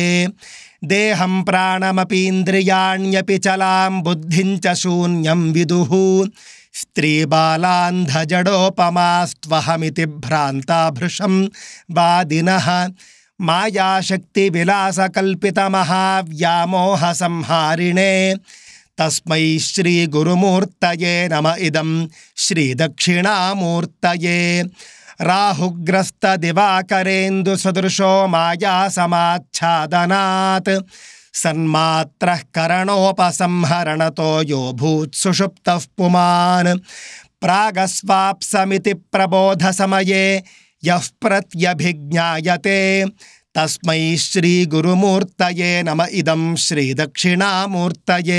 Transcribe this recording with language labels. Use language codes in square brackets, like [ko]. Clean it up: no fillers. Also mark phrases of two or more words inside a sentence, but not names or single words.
[sa] దేహం ప్రాణమపీంద్రియాణ్యపి చలాం బుద్ధిం చ శూన్యం విదుః స్త్రీబాలాంధజడోపమాస్త్వహమితి భ్రాంతా భృశం వాదినః మాయాశక్తివిలాసకల్పితమహావ్యామోహ సంహారిణే తస్మై శ్రీ గురుమూర్తయే నమ ఇదం శ్రీ దక్షిణామూర్తయే. రాహుగ్రస్త దివాకరేందు సదృశో మాయా సమాచ్ఛాదనాత్ सन्मात्रः करणोपसंहरणतो यो भूत्सुषुप्तः पुमान् प्रागस्वाप्समिति प्रबोधसमये यः प्रत्यभिज्ञायते तस्मै श्रीगुरुमूर्तये नम इदं श्रीदक्षिणामूर्तये।